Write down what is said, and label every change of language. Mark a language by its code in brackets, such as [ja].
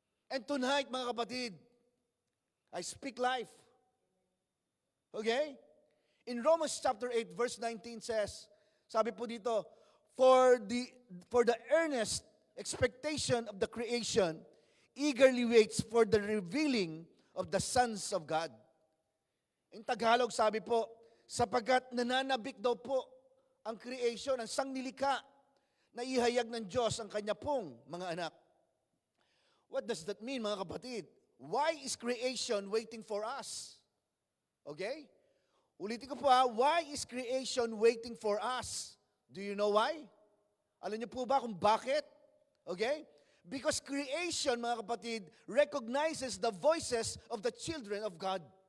[en] And tonight, [tl] mga kapatid, [en] I speak life. Okay? In Romans chapter 8, verse 19 says, [tl] sabi po dito, [en] for the earnest expectation of the creation eagerly waits for the revealing of the sons of God. In Tagalog, [tl] sabi po, sapagkat nananabik daw po ang creation, ang sanglilika na ihayag ng Diyos ang kanya pong mga anak. [en] What does that mean, [tl] mga kapatid? [en] Why is creation waiting for us? Okay? [tl] Ulitin ko po [en] why is creation waiting for us? Do you know why? [tl] Alam niyo po ba kung bakit? Okay? [en] Because creation, [tl] mga kapatid, [en] recognizes the voices of the children of God.